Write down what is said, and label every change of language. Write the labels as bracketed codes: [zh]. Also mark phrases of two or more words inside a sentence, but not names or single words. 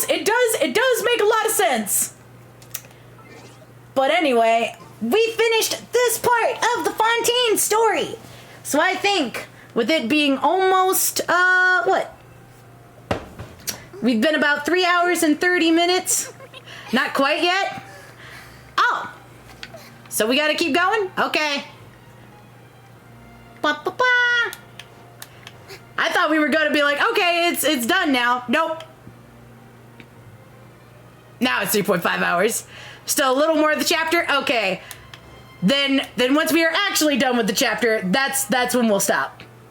[en] It does make a lot of sense. But anyway, we finished this part of the Fontaine story. So I think with it being almost, what? We've been about 3 hours and 30 minutes. Not quite yet. Oh. So we gotta keep going? Okay. Ba-ba-ba. I thought we were gonna be like, okay, it's done now. Nope. Now it's 3.5 hours. Still a little more of the chapter? Okay. Then once we are actually done with the chapter, that's when we'll stop.